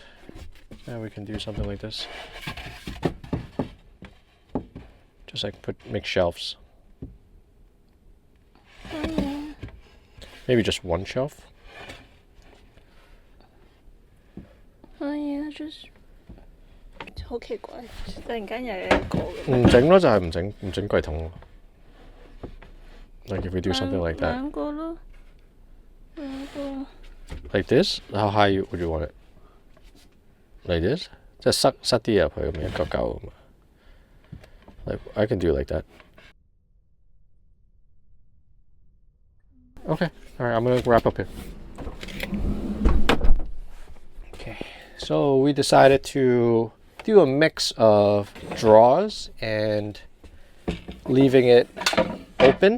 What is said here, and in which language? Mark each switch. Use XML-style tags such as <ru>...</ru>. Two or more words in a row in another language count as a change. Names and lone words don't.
<en>And we can do something like this. Just like make shelves. Oh yeah. Maybe just 1 shelf. Oh yeah, just</en> <yue>好奇怪，突然間又有一個咁。唔整咯，就係唔整櫃桶咯。</yue> <en>Like if we do something like that.</en> <yue>兩個咯，兩個。</yue> <en>Like this? How high would you want it? Like this?</en> <yue>即係塞啲入去咁樣一嚿嚿咁。</yue> <en>Like I can do it like that. Okay. All right. I'm gonna wrap up here. Okay. So we decided to do a mix of drawers and leaving it open.</en>